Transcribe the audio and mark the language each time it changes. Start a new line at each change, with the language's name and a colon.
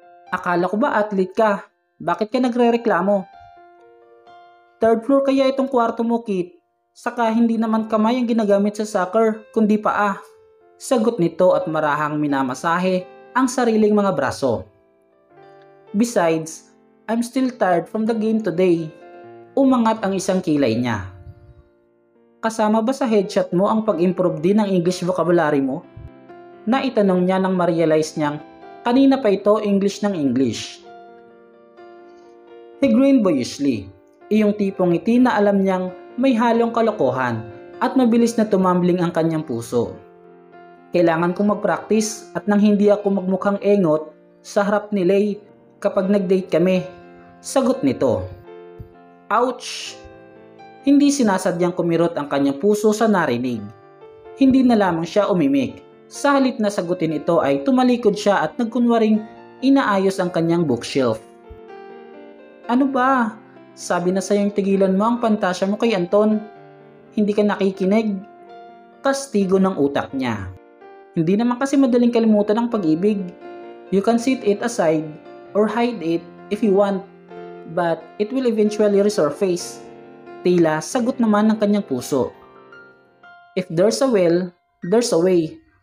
Filipino: Akala ko ba athlete ka? Bakit ka nagre-reklamo? Third floor kaya itong kwarto mo, Kit. Saka hindi naman kamay ang ginagamit sa soccer, kundi paa. Sagot nito at marahang minamasahe ang sariling mga braso.
English: Besides, I'm still tired from the game today.
Filipino: Umangat ang isang kilay niya. Kasama ba sa headshot mo ang pag-improve din ng English vocabulary mo? Naitanong niya nang ma-realize niyang kanina pa ito English ng English.
English: He grinned boyishly.
Filipino: Iyong tipong ngiti na alam niyang may halong kalokohan at mabilis na tumambling ang kanyang puso. Kailangan kong mag-practice at nang hindi ako magmukhang engot sa harap ni Lay kapag nag-date kami. Sagot nito. Ouch! Hindi sinasadyang kumirot ang kanyang puso sa narinig. Hindi na lamang siya umimik. Sa halip na sagutin ito ay tumalikod siya at nagkunwaring inaayos ang kanyang bookshelf. Ano ba? Sabi na sa'yong tigilan mo ang pantasya mo kay Anton. Hindi ka nakikinig. Kastigo ng utak niya. Hindi naman kasi madaling kalimutan ang pag-ibig.
English: You can set it aside or hide it if you want. But it will eventually resurface.
Filipino: Tila sagot naman ng kanyang puso.
English: If there's a will, there's a way.